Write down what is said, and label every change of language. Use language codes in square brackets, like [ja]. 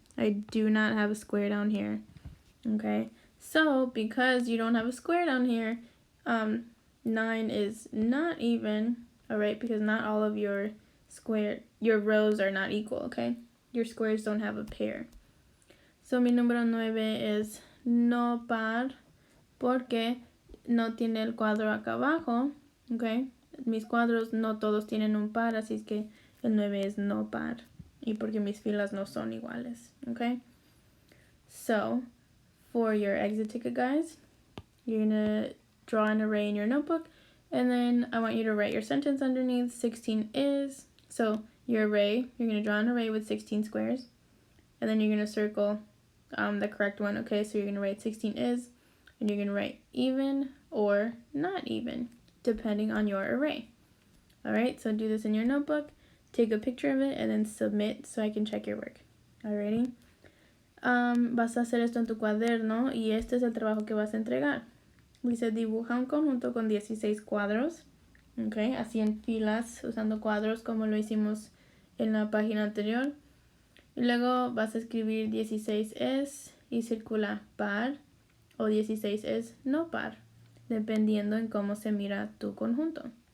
[en] I do not have a square down here. Okay, so because you don't have a square down here, 9 is not even, alright, because not all of your rows are not equal, okay? Your squares don't have a pair. [es] So mi número 9 es no par porque no tiene el cuadro acá abajo, okay? Mis cuadros no todos tienen un par, así es que el 9 es no par. Y porque mis filas no son iguales, okay? [en] So, for your exit ticket, guys, you're gonna draw an array in your notebook, and then I want you to write your sentence underneath. 16 is, so your array, you're gonna draw an array with 16 squares, and then you're gonna circle the correct one, okay? So you're gonna write 16 is, and you're gonna write even or not even, depending on your array. Alright, so do this in your notebook, take a picture of it, and then submit so I can check your work. Alrighty? [es] Vas a hacer esto en tu cuaderno y este es el trabajo que vas a entregar. Dice, dibuja un conjunto con 16 cuadros, okay, así en filas, usando cuadros como lo hicimos en la página anterior. Y luego vas a escribir 16 es y circula par o 16 es no par, dependiendo en cómo se mira tu conjunto.